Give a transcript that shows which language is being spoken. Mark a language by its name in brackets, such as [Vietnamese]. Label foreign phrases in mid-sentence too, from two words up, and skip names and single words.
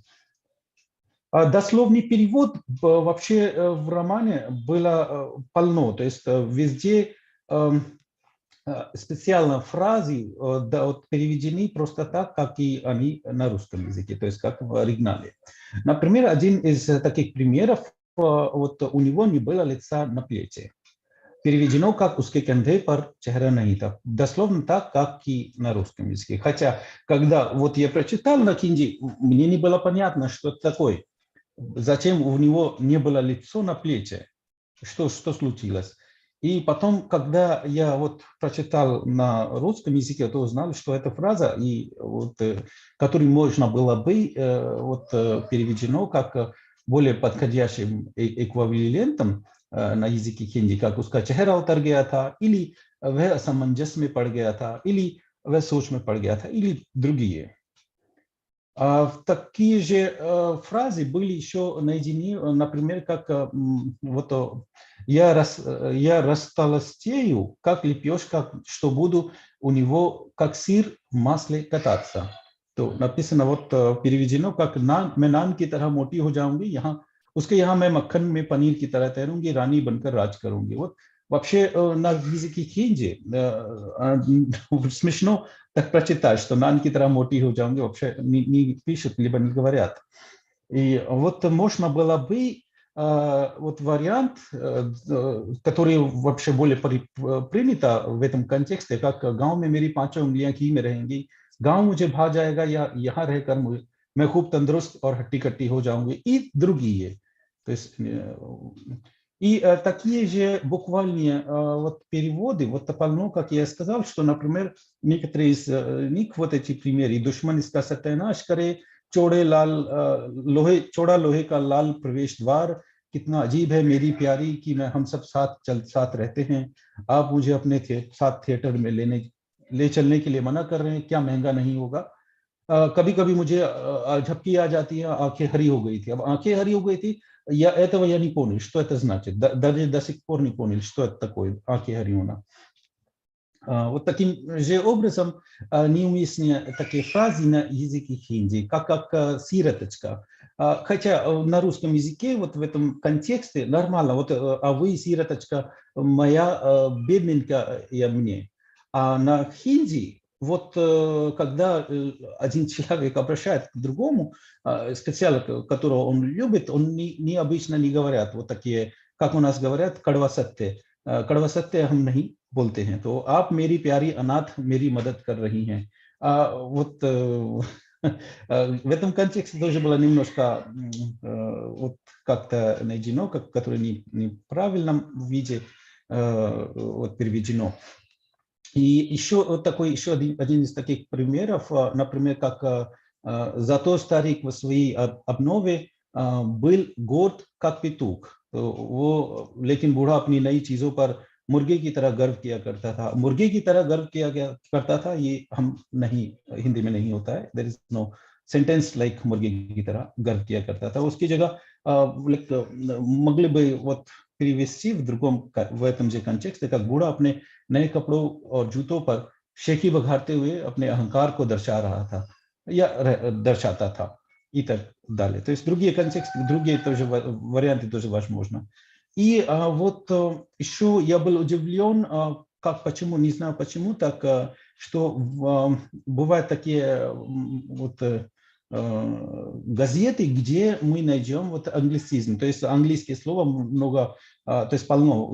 [Russian] Дословный перевод вообще в романе было полно, то есть везде специально фразы переведены просто так, как и они на русском языке, то есть как в оригинале. Например, один из таких примеров, вот у него не было лица на плече. Переведено как [Hindi] «उसके कंधे पर चेहरा नहीं था». [Russian] Дословно так, как и на русском языке. Хотя, когда вот я прочитал на хинди, мне не было понятно, что это такое. Зачем у него не было лицо на плече? Что случилось? И потом, когда я вот прочитал на русском языке, то узнал, что эта фраза, которую можно было бы переведено как более подходящим эквивалентом на языке хинди, как [Hindi] «उसका चेहरा उतर गया था», [Russian] или [Hindi] «वह असमंजस में पड़ गया था», [Russian] или [Hindi] «वह सोच में पड़ गया था», [Russian] или другие. Такие же фразы были еще найдены, например, как вот я растолстею, как лепешка, что буду у него как сыр в масле кататься. То написано вот переведено как [Hindi] मैं नान की तरह मोटी हो जाऊंगी, यहाँ मैं मक्खन में पनीर की तरह तैरूंगी, रानी बनकर राज करूंगी. [Russian] Вот вообще на языке хинди смешно так прочитать, что [Hindi] «नान की तरह मोटी हो जाऊंगी» [Russian] вообще не пишут, либо не говорят. И вот можно было бы вот вариант, который вообще более принято в этом контексте, как [Hindi] «गाँव में मेरी पांचों उंगलियां घी में रहेंगी, गाँव मुझे भा जाएगा या यहाँ रहकर मैं खूब तंदुरुस्त और हट्टी-कट्टी हो जाऊंगी» [Russian] и другие. То есть и такие же буквальные вот переводы, вот полно, как я сказал, что, например, некоторые из них, вот эти примеры, [Hindi] «दुश्मन इसका सत्यानाश करे, चौड़ा लोहे का लाल प्रवेश द्वार, कितना अजीब है मेरी प्यारी कि मैं हम सब साथ रहते हैं, आप मुझे अपने साथ थिएटर में ले चलने के लिए मना कर रहे हैं, क्या महंगा नहीं होगा, कभी कभी मुझे झपकी आ जाती है, आंखें हरी हो गई थी». अब आंखें हरी हो गई थी, [Russian] я этого я не понял, что это значит. Даже до сих пор не понял, что это такое, [Hindi] आकि हरिओना. [Russian] Вот таким же образом неуместные такие фразы на языке хинди, как сироточка. Хотя на русском языке вот в этом контексте нормально, вот а вы, сироточка, моя бедненькая мне. А на хинди вот когда один человек обращается к другому, специально которого он любит, он обычно не говорят вот такие, как у нас говорят, [Hindi] कड़वा सत्य. कड़वा सत्य हम नहीं बोलते हैं. तो आप मेरी प्यारी अनाथ मेरी मदद कर रही हैं. [Russian] Вот в этом контексте тоже было немножко вот как-то найдено, которое не в правильном виде вот переведено. И еще вот такой один из таких примеров, например, как «Зато старик в своей обнове был горд как петух, [Hindi] वो लेकिन बूढ़ा अपनी नई चीजों पर मुर्गे की तरह गर्व किया करता था». मुर्गे की तरह गर्व किया करता था, ये हम नहीं, हिंदी में नहीं होता है. [English] There is no sentence like [Hindi] मुर्गे की तरह गर्व किया करता था. उसकी जगह [Russian] могли бы вот перевести в этом же контексте, как [Hindi] बूढ़ा अपने नए कपड़ों और जूतों पर शेखी बघारते हुए अपने अहंकार को दर्शा रहा था या दर्शाता था [Russian] и так далее. То есть другие контексты, другие тоже варианты тоже возможно. И вот еще я был удивлен, как почему, не знаю почему, так что бывают такие вот газеты, где мы найдем вот англицизм, то есть английские слова много, то есть полно.